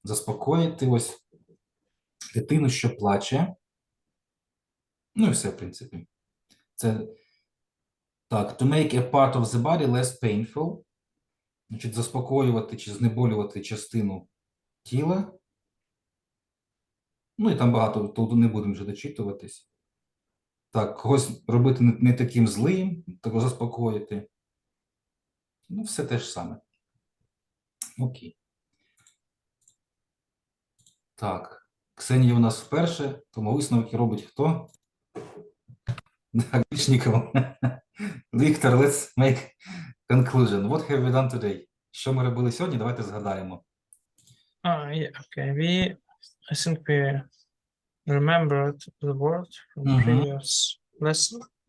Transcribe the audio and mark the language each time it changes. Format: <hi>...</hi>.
<uk>Заспокоїти ось дитину, що плаче. Ну і все, в принципі. Це так.</uk> <en>To make a part of the body less painful.</en> <uk>Значить, заспокоювати чи знеболювати частину тіла. Ну і там багато, тут не будемо вже дочитуватись. Так, когось робити не таким злим, того заспокоїти. Ну, все те ж саме. Окей. Так, Ксенія у нас вперше, тому висновки робить хто? Грішніков.</uk> <en>Віктор, let's make conclusion. What have we done today?</en> <uk>Що ми робили сьогодні? Давайте згадаємо.</uk> <en>Yeah, okay. I think we remembered the word from previous lesson.</en>